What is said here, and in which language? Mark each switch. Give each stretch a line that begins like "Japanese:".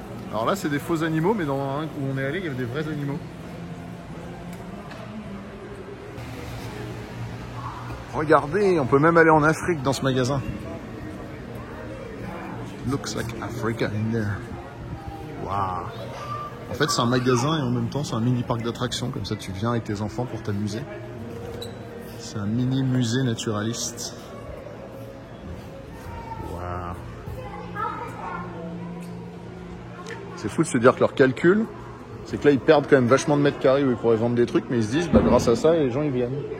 French: Alors là, c'est des faux animaux, mais dans un où on est allé, il y avait des vrais animaux. Regardez, on peut même aller en Afrique dans ce magasin.
English: Looks like Africa in there.
French: Waouh. En fait, c'est un magasin et en même temps, c'est un mini parc d'attractions. Comme ça, tu viens avec tes enfants pour t'amuser. C'est un mini musée naturaliste. Waouh. C'est fou de se dire que leur calcul, c'est que là, ils perdent quand même vachement de mètres carrés où ils pourraient vendre des trucs, mais ils se disent, bah, grâce à ça, les gens, ils viennent.